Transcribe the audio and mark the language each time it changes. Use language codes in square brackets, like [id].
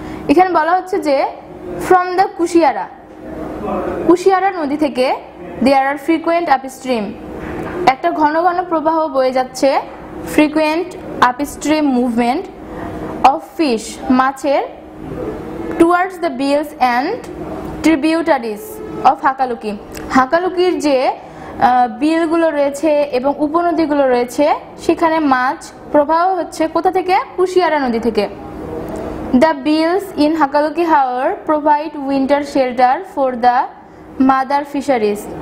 [bn] এখানে বলা হচ্ছে যে [en] from the Kushiyara নদী থেকে there are frequent upstream, [bn] একটা ঘন ঘন প্রবাহ বয়ে যাচ্ছে, [en] frequent upstream movement of fish, মাছের, towards the bills and tributaries of Hakaluki. [bn] হাকালুকির যে বিলগুলো রয়েছে এবং উপনদীগুলো রয়েছে সেখানে মাছ প্রবাহ হচ্ছে কোথা থেকে? কুশিয়ারা নদী থেকে। [en] The bills in Hakaluki Haor provide winter shelter for the mother fisheries.